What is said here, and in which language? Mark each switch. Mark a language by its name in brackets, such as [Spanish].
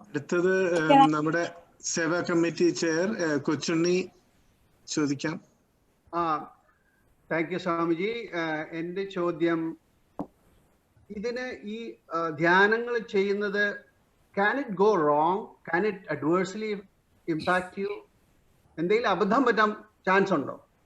[Malayalam] അടുത്തത് നമ്മുടെ സേവാ committee chair Kochunni ചോദിക്കാം. [English] Thank you Swamiji. [Malayalam] എന്റെ ചോദ്യം, ഇതിന് ഈ ധ്യാനങ്ങൾ ചെയ്യുന്നത് [English] can it go wrong? Can it adversely impact you? [Malayalam] എന്തെങ്കിലും അബദ്ധം പറ്റാൻ ചാൻസ് ഉണ്ടോ?